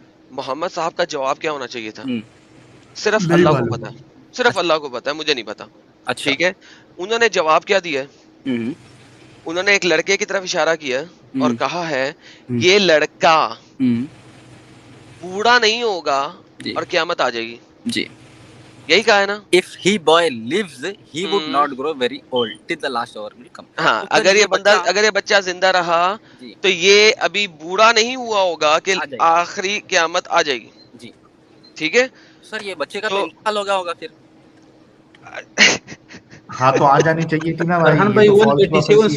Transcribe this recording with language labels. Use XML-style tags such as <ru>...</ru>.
<ur>محمد صاحب کا جواب کیا ہونا چاہیے تھا؟ صرف اللہ کو پتا ہے, صرف اللہ کو پتا ہے, مجھے نہیں پتا. ٹھیک ہے, انہوں نے جواب کیا دیا؟ انہوں نے ایک لڑکے کی طرف اشارہ کیا اور کہا ہے یہ لڑکا بوڑھا نہیں ہوگا اور قیامت آ جائے گی. جی یہی کہا ہے نا.</ur> <en>if he boy lives he would not grow very old till the last hour will come.</en> <ur>ہاں, اگر یہ بچہ زندہ رہا تو یہ ابھی بوڑھا نہیں ہوا ہوگا کہ آخری قیامت آ جائے گی. جی ٹھیک ہے سر, یہ بچے کا تو انتقال ہو گیا ہوگا پھر. ہاں تو آ جانی چاہیے تھی نا بھائی. فرحان یہ بھائی تو فالس 187</ur> <en>prophecy</en>